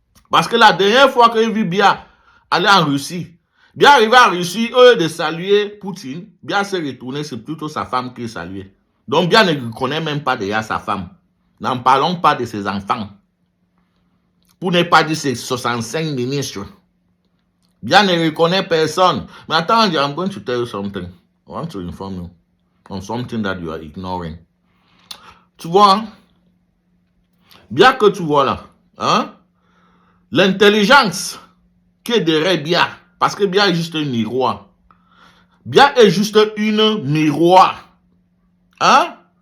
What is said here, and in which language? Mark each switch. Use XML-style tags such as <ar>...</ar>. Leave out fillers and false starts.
<fr>Parce que la dernière fois que j'ai vu Biya aller en Russie, Biya arrivé en Russie, eux de saluer Poutine, Biya s'est retourné, c'est plutôt sa femme qui saluait. Donc Biya ne reconnaît même pas déjà sa femme. N'en parlons pas de ses enfants. Pour ne pas dire ses 65 ministres. Biya ne reconnaît personne. Mais attends,</fr> <en>I'm going to tell you something. I want to inform you on something that you are ignoring.</en> <fr>Tu vois, bien que tu vois là, hein, l'intelligence qui est derrière Biya, parce que Biya est juste un miroir. Biya est juste une miroir. Hein?</fr>